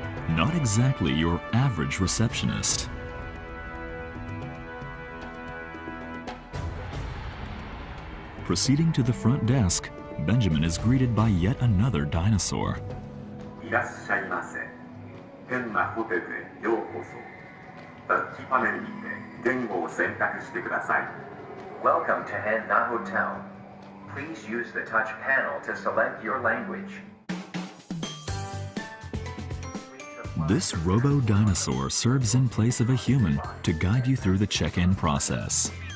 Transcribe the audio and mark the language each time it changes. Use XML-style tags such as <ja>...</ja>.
<en>not exactly your average receptionist. Proceeding to the front desk, Benjamin is greeted by yet another dinosaur.</en> <ja>いらっしゃいませ。変なホテルへようこそ。タッチパネルにて言語を選択してください。</ja> <en>Welcome to Henna Hotel. Please use the touch panel to select your language. This robo-dinosaur serves in place of a human to guide you through the check-in process.</en>